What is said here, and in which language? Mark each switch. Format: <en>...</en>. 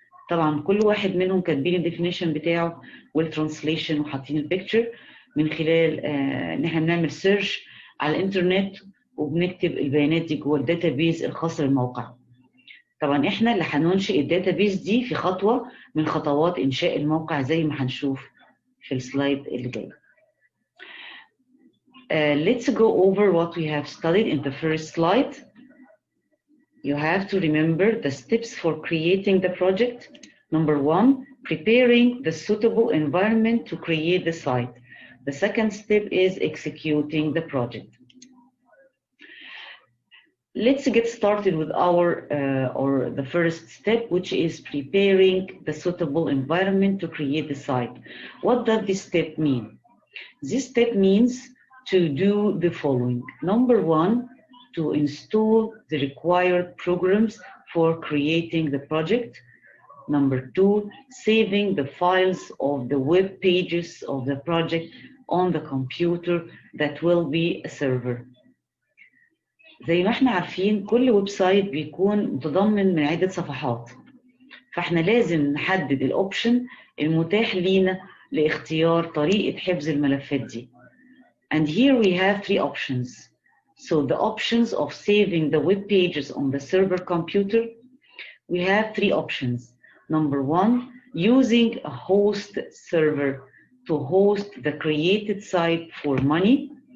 <ar>طبعا كل واحد منهم كاتبين الديفينيشن بتاعه والترانسليشن وحاطين البيكتشر من خلال ان احنا بنعمل سيرش على الانترنت وبنكتب البيانات دي جوه الداتابيز الخاصه بالموقع. طبعا احنا اللي هننشئ الداتابيز دي في خطوه من خطوات انشاء الموقع زي ما هنشوف في السلايد اللي جاي.</ar> <en>Let's go over what we have studied in the first slide. You have to remember the steps for creating the project. Number one, preparing the suitable environment to create the site. The second step is executing the project. Let's get started with our the first step, which is preparing the suitable environment to create the site. What does this step mean? This step means to do the following. Number one, to install the required programs for creating the project. Number two, saving the files of the web pages of the project on the computer that will be a server.</en> <ar>زي ما احنا عارفين كل ويب سايت بيكون متضمن من عدة صفحات، فاحنا لازم نحدد الاوبشن المتاح لينا لاختيار طريقة حفظ الملفات دي.</ar> <en>And here we have three options. So the options of saving the web pages on the server computer, we have three options. Number one, using a host server to host the created site for money.</en>